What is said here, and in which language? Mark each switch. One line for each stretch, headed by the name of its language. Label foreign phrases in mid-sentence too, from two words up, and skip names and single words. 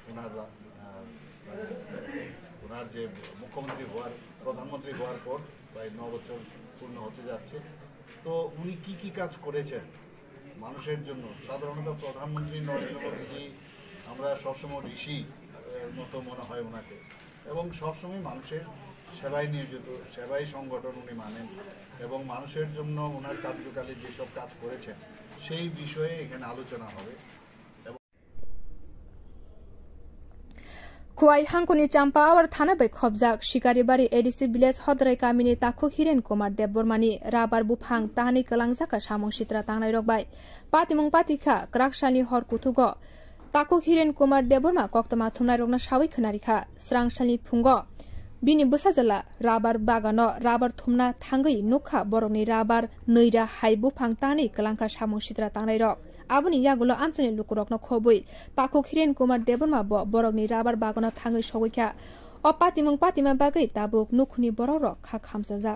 Bangla: ওনার যে মুখ্যমন্ত্রী হওয়ার প্রধানমন্ত্রী হওয়ার পর প্রায় 9 বছর পূর্ণ হতে যাচ্ছে তো উনি কি কাজ করেছেন মানুষের জন্য সাধারণত প্রধানমন্ত্রী নরেন্দ্র মোদীজি আমরা সবসময় ঋষি মতো মনে হয় ওনাকে এবং সবসময় মানুষের সেবায় নিয়োজিত সেবাই সংগঠন উনি মানেন এবং মানুষের জন্য ওনার কার্যকালে যেসব কাজ করেছেন সেই বিষয়ে এখানে আলোচনা হবে
Kok Borok: खुवाई हांकुनी चांपावर थाना बै खबजाक शिकारीबारी एडीसी विलेज हदराई कामिनी ताखु हिरेन कुमार देबबर्मानी राबार बुफांग ताहानि कलांगजाका सामं सित्रा तांनाय रकबाय पातिमुं पातिखा क्राकसानि हर कुथुगो ताखु हिरेन कुमार देबबर्मा कक्तमा थुमनाय रकना सावै खोनारिखा स्रांसानि फुंगो बिनि बुसाजला राबार बागानो राबार थुमना थांगै नुखा बरकनि राबार नैरा हाय बुफांग ताहानि कलांका सामं सित्रा तांनाय रक आबुनि यागुलो आमचनि लुकुरकनो खबै ताखु हिरेन कुमार देबबर्मा बरकनि राबार बागानो थांगै सगैखा अ पातिमुं पातिमा बागै ताबुक नुखुनि बरक खा खामजाजाक